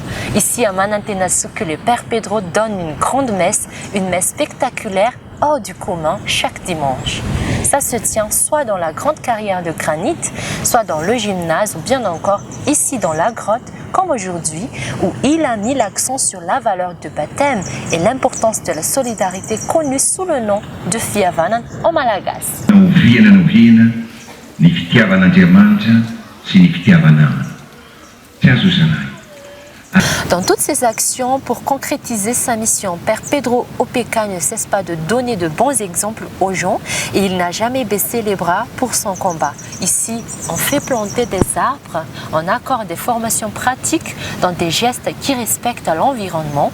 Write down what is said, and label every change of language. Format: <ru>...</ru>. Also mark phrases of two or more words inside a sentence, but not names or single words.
<fr>Ici à Manantenasu, que le Père Pedro donne une grande messe, une messe spectaculaire hors du commun chaque dimanche. ça se tient soit dans la grande carrière de granit, soit dans le gymnase ou bien encore ici dans la grotte, comme aujourd'hui, où il a mis l'accent sur la valeur du baptême et l'importance de la solidarité connue sous le nom de Fiavanan en malagasy.</fr> <mg>Ny fitiavan'Andriamanitra sy ny fitiavan'amana. Tsy azo zanahy.</mg> <fr>Dans toutes ses actions, pour concrétiser sa mission, Père Pedro Opeka ne cesse pas de donner de bons exemples aux gens et il n'a jamais baissé les bras pour son combat. Ici, on fait planter des arbres, on accorde des formations pratiques dans des gestes qui respectent l'environnement.</fr>